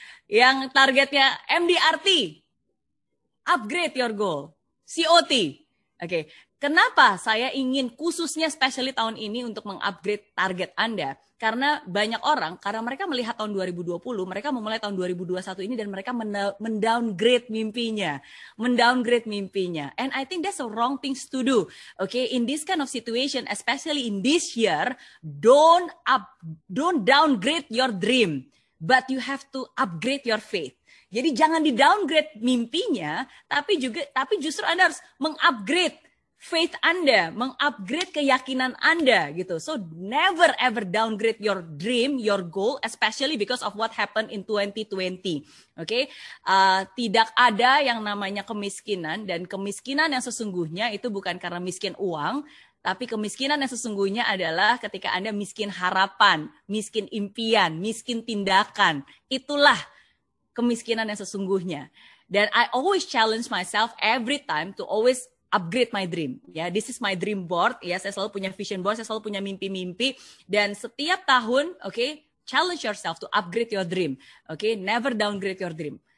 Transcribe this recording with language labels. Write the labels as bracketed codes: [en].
[id] Yang targetnya [en] MDRT, upgrade your goal. COT. [id] Oke, kenapa saya ingin khususnya especially tahun ini untuk meng-upgrade target Anda? Karena banyak orang, karena mereka melihat tahun 2020, mereka memulai tahun 2021 ini dan mereka mendowngrade mimpinya. Mendowngrade mimpinya. [en] And I think that's a wrong things to do. Okay, in this kind of situation, especially in this year, don't downgrade your dream, but you have to upgrade your faith. [id] Jadi jangan di-downgrade mimpinya, tapi justru Anda harus meng-upgrade faith Anda, meng-upgrade keyakinan Anda gitu. [en] So never ever downgrade your dream, your goal, especially because of what happened in 2020. [id] Oke, tidak ada yang namanya kemiskinan, dan kemiskinan yang sesungguhnya itu bukan karena miskin uang, tapi kemiskinan yang sesungguhnya adalah ketika Anda miskin harapan, miskin impian, miskin tindakan. Itulah kemiskinan yang sesungguhnya. [en] Dan I always challenge myself every time to always upgrade my dream. [id] Ya, [en] this is my dream board. [id] Ya, saya selalu punya vision board, saya selalu punya mimpi-mimpi. Dan setiap tahun, [en] oke, challenge yourself to upgrade your dream. Oke, never downgrade your dream.